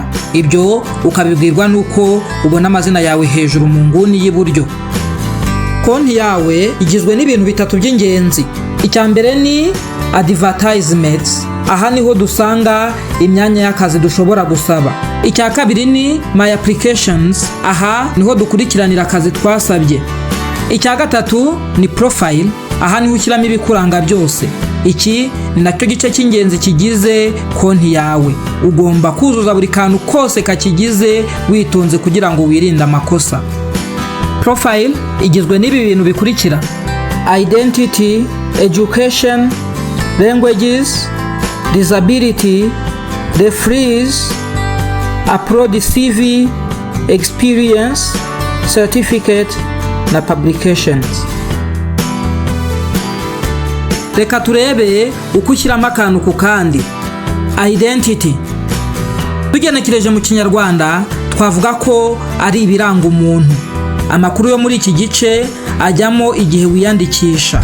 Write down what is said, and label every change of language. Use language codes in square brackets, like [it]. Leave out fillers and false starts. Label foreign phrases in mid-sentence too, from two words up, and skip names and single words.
[rw] Ibyo ukabibwirwa nuko ubona amazina yawe hejuru mu nguni y'iburyo. Konti yawe igizwe n'ibintu bitatu by'ingenzi. Icya mbere ni advertisements. Aha niho dusanga imyanya y'akazi dushobora gusaba. Icya kabiri ni [en] my applications. [rw] Aha niho dukurikiranira akazi twasabye. Icya gatatu ni profile. Aha niho ushyiramo ibikuranga byose. Iki ni nacyo gice cy'ingenzi kigize konti yawe. Ugomba kuzuza buri kantu kose kakigize witonze kugira ngo wirinde amakosa. Profile igizwe n'ibi bintu bikurikira: [en] identity, education, languages, disability, referees, upload CV, experience, certificate na publications. [rw] Reka turebe uko ushyiramo akantu ku kandi. Identity tugenekereje mu Kinyarwanda twavuga ko ari ibiranga umuntu. Amakuru yo muri iki gice ajyamo igihe wiyandikisha.